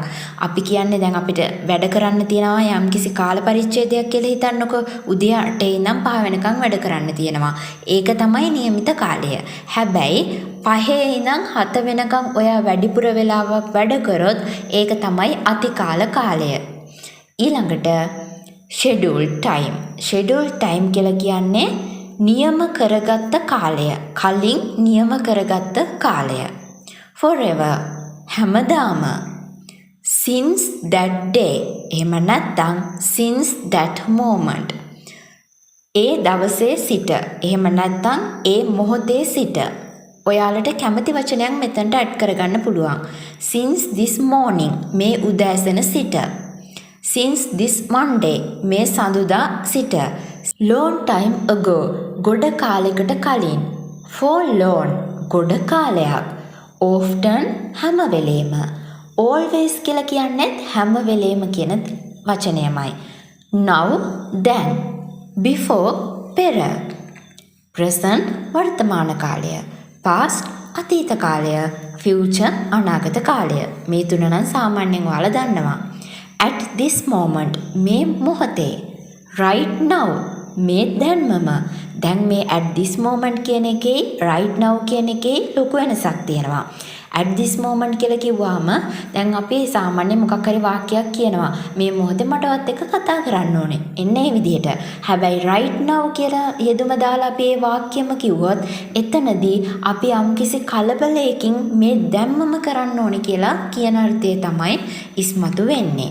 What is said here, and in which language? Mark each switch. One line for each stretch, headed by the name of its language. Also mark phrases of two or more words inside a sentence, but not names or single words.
Sinhala: අපි කියන්නේ දැන් අපිට වැඩ කරන්න තියෙනවා යම්කිසි කාල පරිච්ඡේදයක් කියලා හිතන්නකෝ. උදේ 8 ඉඳන් 5 වෙනකන් වැඩ කරන්න තියෙනවා. ඒක තමයි નિયમિત කාලය. හැබැයි 5 ඉඳන් 7 වෙනකන් ඔයා වැඩිපුර වෙලාවක් වැඩ කරොත් ඒක තමයි අතිකාල කාලය.
English: ඊළඟට schedule time. schedule time
Sinhala: කියලා කියන්නේ නියම කරගත්ත කාලය. කලින් නියම කරගත්ත කාලය. forever හැමදාම.
English: since that day.
Sinhala: එහෙම නැත්නම්
English: since that moment.
Sinhala: ඒ දවසේ සිට. එහෙම නැත්නම් ඒ මොහොතේ සිට. ඔයාලට කැමති වචනයක් මෙතනට ඇඩ් කරගන්න පුළුවන්.
English: since this morning
Sinhala: මේ උදෑසන සිට.
English: since this Monday
Sinhala: මේ සඳුදා සිට.
English: long time ago
Sinhala: ගොඩ කාලයකට කලින්.
English: for long
Sinhala: ගොඩ කාලයක්. often හැම වෙලේම. always කියලා කියන්නේ හැම වෙලේම කියන වචනයමයි.
English: now then before පෙර.
Sinhala: present වර්තමාන කාලය. past අතීත කාලය. future අනාගත කාලය. මේ තුන නම් සාමාන්‍යයෙන් ඔයාලා දන්නවා.
English: at this moment
Sinhala: මේ මොහොතේ.
English: right now
Sinhala: මේ දැන්මම. දැන් මේ
English: at this moment
Sinhala: කියන එකේ
English: right now
Sinhala: කියන එකේ ලොකු වෙනසක් තියෙනවා.
English: at this moment
Sinhala: කියලා කිව්වම දැන් අපි සාමාන්‍යයෙන් මොකක් හරි වාක්‍යයක් කියනවා. මේ මොහොතේ මටවත් එක්ක කතා කරන්න ඕනේ. එන්න ඒ විදිහට. හැබැයි
English: right now
Sinhala: කියලා යෙදුම දාලා අපි මේ වාක්‍යෙම කිව්වොත් එතනදී අපි යම්කිසි කලබලයකින් මේ දැම්මම කරන්න ඕනේ කියලා කියන අර්ථය තමයි ඉස්මතු වෙන්නේ.